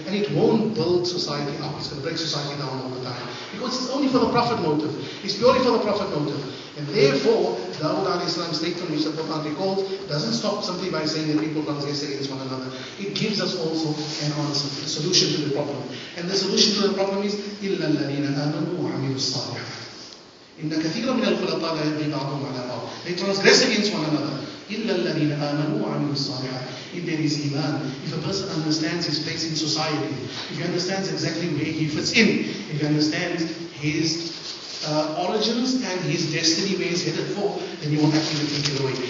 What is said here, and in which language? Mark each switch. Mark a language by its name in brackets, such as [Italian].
[English] And it won't build society up. It's going to break society down all the time. Because it's only for the profit motive. It's purely for the profit motive. And therefore, Dawood alayhi salam's statement, which the Qur'an recalls, doesn't stop simply by saying that people transgress against one another. It gives us also an answer, a solution to the problem. And the solution to the problem is, [Arabic] إِلَّا الَّذِينَ آمَنُوا وَعَمِلُوا الصَّالِحَاتِ إِنَّ كَثِيرًا مِنَ الْخُلَطَاءِ لَا يَبْغِي بَعْضُهُم عَلَى بَعْضٍ. [English] They transgress against one another. [Arabic] إِلَّا الَّذِينَ آمَنُوا وَعَمِلُوا الصَّالِحَاتِ. [English] If there is iman, if a person understands his place in society, if he understands exactly where he fits in, if he understands his origins and his destiny where he's headed for, then you won't actually take it away.